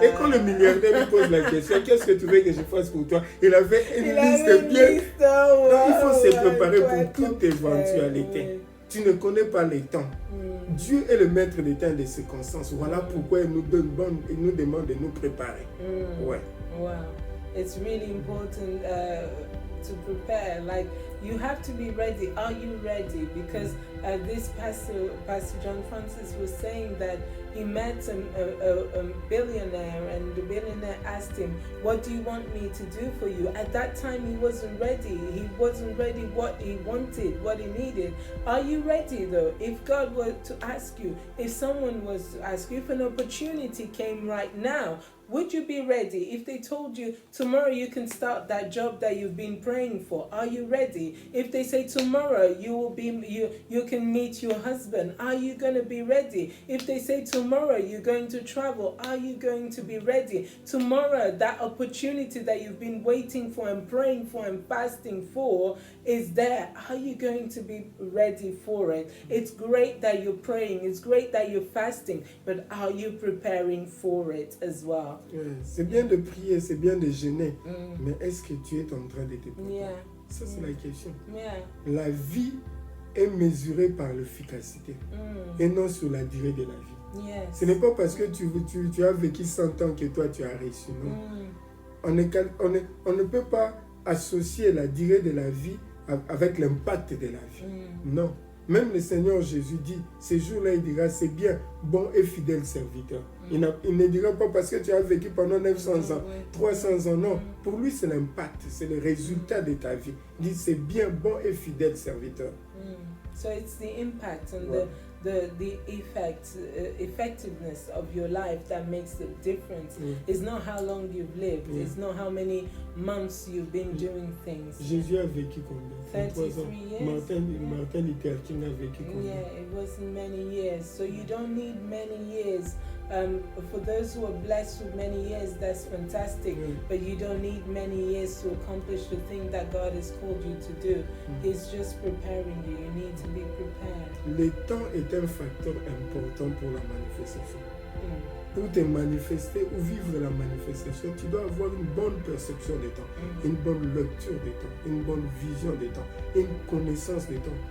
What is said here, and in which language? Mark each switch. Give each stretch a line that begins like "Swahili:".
French: Wow. Et quand le milliardaire lui pose la question, qu'est-ce que tu veux que je fasse pour toi? Il avait une liste bien. Donc il faut se préparer pour toute éventualité. Tu ne connais pas les temps. Dieu est le maître des temps et des circonstances. Voilà pourquoi il nous demande de nous préparer. Ouais. Wow.
English: It's really important to prepare. Like, you have to be ready. Are you ready? Because this Pastor John Francis was saying that he met a billionaire, and the billionaire asked him, what do you want me to do for you? At that time, he wasn't ready. He wasn't ready what he wanted, what he needed. Are you ready, though? If God were to ask you, if someone was to ask you, if an opportunity came right now, would you be ready? If they told you tomorrow you can start that job that you've been praying for, are you ready? If they say tomorrow you can meet your husband, are you going to be ready? If they say tomorrow you're going to travel, are you going to be ready? Tomorrow, that opportunity that you've been waiting for and praying for and fasting for is there. Are you going to be ready for it? It's great that you're praying, it's great that you're fasting, but are you preparing for it as well?
French: C'est bien de prier, c'est bien de jeûner, mais est-ce que tu es en train de te préparer? Ça, c'est la question. La vie est mesurée par l'efficacité et non sur la durée de la vie. Ce n'est pas parce que tu as vécu 100 ans que toi tu as réussi. Non. On ne peut pas associer la durée de la vie avec l'impact de la vie. Non. Même le Seigneur Jésus dit, ce jour-là, il dira, c'est bien, bon et fidèle serviteur. Il ne dira pas parce que tu as vécu pendant 900 ans, 300 ans, non. Pour lui, c'est l'impact, c'est le résultat de ta vie. Il dit, c'est bien, bon et fidèle serviteur.
English: So it's the impact and
French: Ouais.
English: the effectiveness of your life that makes the difference. It's not how long you've lived. It's not how many months you've been doing things.
French: Jésus a vécu combien? 33 ans.
English: years.
French: Martin Luther King a vécu combien?
English: Yeah, it wasn't many years. So you don't need many years. For those who are blessed with many years, that's fantastic. But you don't need many years to accomplish the thing that God has called you to do. He's just preparing you. You need to be prepared.
French: Le temps est un facteur important pour la manifestation. Pour te manifester ou vivre la manifestation, tu dois avoir une bonne perception des temps, une bonne lecture des temps, une bonne vision des temps, une connaissance des temps.